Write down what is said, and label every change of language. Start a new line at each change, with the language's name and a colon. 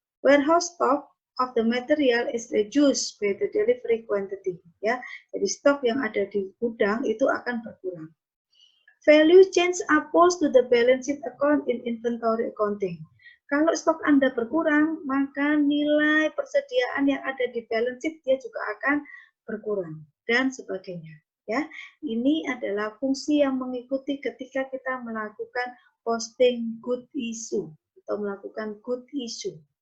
English: Warehouse stock of the material is reduced by the delivery quantity.
Indonesian: Ya, jadi stok yang ada di gudang itu akan berkurang.
English: Value change are post to the balance sheet account in inventory accounting.
Indonesian: Kalau stok Anda berkurang, maka nilai persediaan yang ada di balance sheet dia juga akan berkurang dan sebagainya. Ya, ini adalah fungsi yang mengikuti ketika kita melakukan posting good issue atau melakukan good issue.